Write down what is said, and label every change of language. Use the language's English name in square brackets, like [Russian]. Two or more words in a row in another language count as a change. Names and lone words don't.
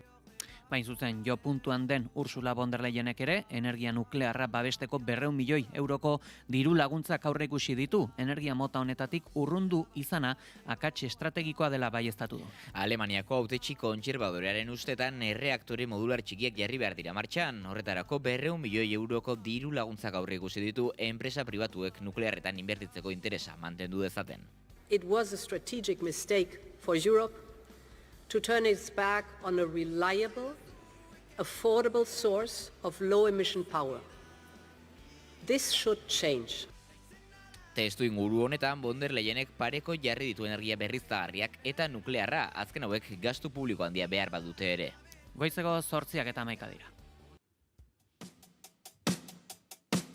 [Basque] Bain zuzen, jo puntuan den Ursula von der Leyenek ere, energia nuklearra babesteko 200 milioi euroko diru laguntzak aurreikusi ditu, energia mota honetatik urrundu izana akats estrategikoa dela baieztatu du. Alemaniako hautetsi kontserbadorearen ustetan erreaktore modular txikiak jarri behar dira martxan, horretarako 200 milioi euroko diru laguntzak aurreikusi ditu enpresa pribatuek nuklearretan inbertitzeko interesa mantendu dezaten. [English] It was a strategic mistake for Europe to turn its back on a reliable, affordable source of low-emission power. This should change. [Basque] Testu inguru honetan von der Leyenek pareko jarri ditu energia berriztagarriak eta nuklearra, azken hauek gastu publiko handia behar badute ere. Goizeko 8:11 dira.